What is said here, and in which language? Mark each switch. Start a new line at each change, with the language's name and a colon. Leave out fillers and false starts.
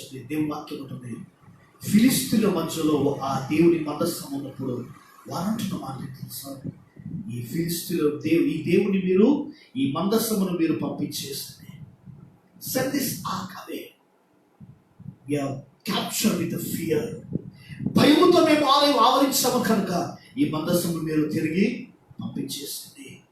Telugu: దేవుని వాక్యం ఉంటుంది, ఫిలిష్తీయుల మధ్యలో ఆ దేవుని మందస్సం ఉన్నప్పుడు వారంటున్న మాట తెలుసా? ఈ ఫిలిష్తీయుల ఈ దేవుని మీరు ఈ మందస్సమును మీరు పంపించేస్తే
English: send this ark away. We are captured with the fear.
Telugu: భయముతో మేము ఆవరించాము కనుక ఈ మందస్సము మీరు తిరిగి పంపించేస్తుంది.